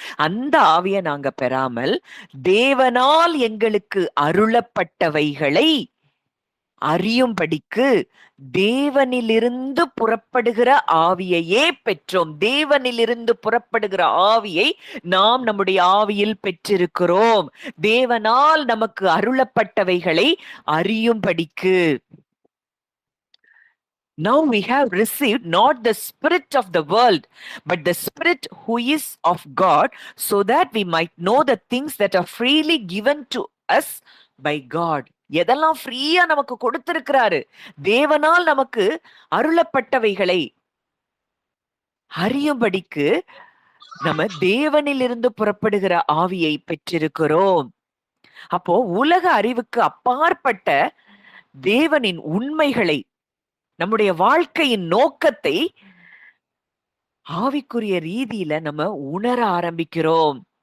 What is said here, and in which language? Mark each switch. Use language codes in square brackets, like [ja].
[ta] அந்த ஆவிய நாங்க பெறாமல், தேவனால் எங்களுக்கு அருளப்பட்டவைகளை அறியும்படிக்கு தேவனிலிருந்து புறப்படுகிற ஆவியையே பெற்றோம். தேவனிலிருந்து புறப்படுகிற ஆவியை நாம் நம்முடைய ஆவியில் பெற்றிருக்கிறோம். தேவனால் நமக்கு அருளப்பட்டவைகளை அறியும்படிக்கு. [en] Now we have received not the spirit of the world, but the spirit who is of God, so that we might know the things that are freely given to us by God. [ta] எதெல்லாம் ஃப்ரீயா நமக்கு கொடுத்திருக்கிறாரு. தேவனால் நமக்கு அருளப்பட்டவைகளை அறியும்படிக்கு நம்ம தேவனிலிருந்து புறப்படுகிற ஆவியை பெற்றிருக்கிறோம். அப்போ உலக அறிவுக்கு அப்பாற்பட்ட தேவனின் உண்மைகளை, நம்முடைய வாழ்க்கையின் நோக்கத்தை ஆவிக்குரிய ரீதியில நம்ம உணர ஆரம்பிக்கிறோம்.